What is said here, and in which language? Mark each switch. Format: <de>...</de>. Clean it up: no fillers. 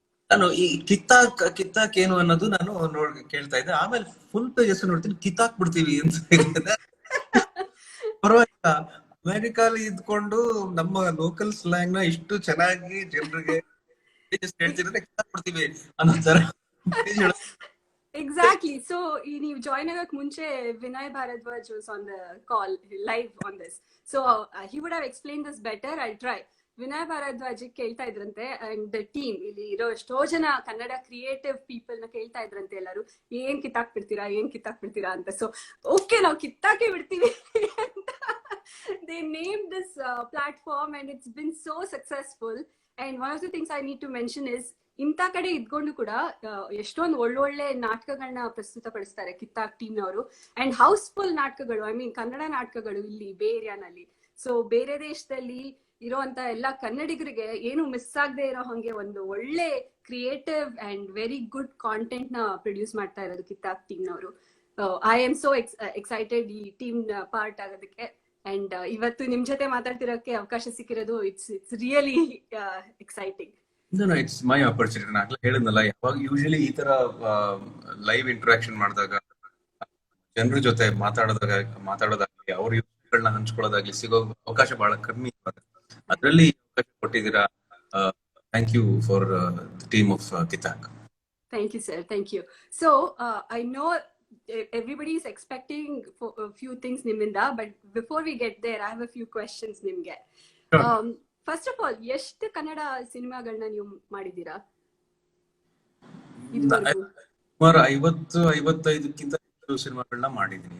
<kn>ನಾನು ಈ ಕಿತ್ತಾಕ್ ಏನು ಅನ್ನೋದು ನಾನು ಕೇಳ್ತಾ ಇದ್ದೆ. ಆಮೇಲೆ ಫುಲ್ ಪೇಜ್ ಹೆಸರು ನೋಡ್ತೀನಿ, ಕಿತ್ತಾಕ್ ಬಿಡ್ತೀವಿ ಅಂತ. ಪರವಾಗಿಲ್ಲ, ಅಮೆರಿಕಾಲಿ ಇದ್ಕೊಂಡು ನಮ್ಮ ಲೋಕಲ್ ಸ್ಲ್ಯಾಂಗ್ ನ ಇಷ್ಟು ಚೆನ್ನಾಗಿ ಜನರಿಗೆ ಹೇಳ್ತಿದ್ರೆ ಕಿತ್ತಾಕ್ ಬಿಡ್ತೀವಿ ಅನ್ನೋ ತರ.</kn> <en>Exactly. So</en> <kn>ನೀವು ಜಾಯ್ನ್ ಆಗಕ್ ಮುಂಚೆ</kn> <en>Vinay Bharadwaj was on the call live on this. So he would have explained this better. I'll try.</en> <kn>Vinay Bharadwaj ಕೇಳ್ತಾ ಇದ್ರಂತೆ,</kn> <en>and the team</en> <kn>ಇಲ್ಲಿ ಇರೋ ಎಷ್ಟೋ ಜನ ಕನ್ನಡ ಕ್ರಿಯೇಟಿವ್ ಪೀಪಲ್ ನ ಕೇಳ್ತಾ ಇದ್ರಂತೆ ಎಲ್ಲರೂ, ಏನ್ ಕಿತ್ತಾಕ್ ಬಿಡ್ತೀರಾ ಅಂತ.</kn> <en>so okay,</en> <kn>ನಾವು ಕಿತ್ತಾಕೆ ಬಿಡ್ತೀವಿ ಅಂತ</kn> <en>they named this platform and it's been so successful. And one of the things I need to mention is</en> <kn>ಇಂಥ ಕಡೆ ಇದ್ಕೊಂಡು ಕೂಡ ಎಷ್ಟೊಂದು ಒಳ್ಳೊಳ್ಳೆ ನಾಟಕಗಳನ್ನ ಪ್ರಸ್ತುತಪಡಿಸ್ತಾರೆ ಕಿತ್ತಾಕ್ ಟೀಮ್ ನವರು. ಅಂಡ್ ಹೌಸ್ಫುಲ್ ನಾಟಕಗಳು, ಐ ಮೀನ್ ಕನ್ನಡ ನಾಟಕಗಳು ಇಲ್ಲಿ ಬೇ ಏರಿಯಾನಲ್ಲಿ. ಸೊ ಬೇರೆ ದೇಶದಲ್ಲಿ ಇರೋಂತ ಎಲ್ಲ ಕನ್ನಡಿಗರಿಗೆ ಏನು ಮಿಸ್ ಆಗದೆ ಇರೋ ಹಂಗೆ ಒಂದು ಒಳ್ಳೆ creative and very good content ನ ಪ್ರೊಡ್ಯೂಸ್ ಮಾಡ್ತಾ ಇರೋದು ಕಿತ್ತಾಕ್ ಟೀಮ್ ನವರು.</kn> <en>I am so excited</en> <kn>ಈ ಟೀಮ್ ಪಾರ್ಟ್ ಆಗೋದಕ್ಕೆ. ಅಂಡ್ ಇವತ್ತು ನಿಮ್ ಜೊತೆ ಮಾತಾಡ್ತಿರೋಕೆ ಅವಕಾಶ ಸಿಕ್ಕಿರೋದು</kn> <en>It's really exciting. No, it's my opportunity.</en> <kn>ನಾನು ಹೇಳಿದ್ನಲ್ಲ, ಯಾವಾಗ ಯೂಶಲಿ ಈ ತರ ಲೈವ್ ಇಂಟರಾಕ್ಷನ್ ಮಾಡಿದಾಗ, ಜನರ ಜೊತೆ ಮಾತಾಡೋದಾಗ್ಲಿ, ಅವ್ರ ಗಳನ್ನ ಹಂಚ್ಕೊಳ್ಳೋದಾಗ್ಲಿ ಸಿಗೋ ಅವಕಾಶ ಬಹಳ ಕಮ್ಮಿ. ಅದರಲ್ಲಿ ಅವಕಾಶ ಕೊಟ್ಟಿದ್ದೀರಾ.</kn> <en>Thank you for the team of ಕಿತ್ತಾಕ್. Thank you, sir. Thank you. So I know everybody is expecting for a few things</en> <kn>niminda,</kn> <en>but before we get there, I have a few questions</en> <kn>nimge. First of all, ಎಷ್ಟು ಕನ್ನಡ ಸಿನಿಮಾಗಳನ್ನ ನೀವು ಮಾಡಿದ್ದೀರಾ ಇದುವರೆಗೂ? ಸುಮಾರು 50-55ಕ್ಕಿಂತ ಹೆಚ್ಚು ಸಿನಿಮಾಗಳನ್ನ ಮಾಡಿದ್ದೀನಿ.</kn>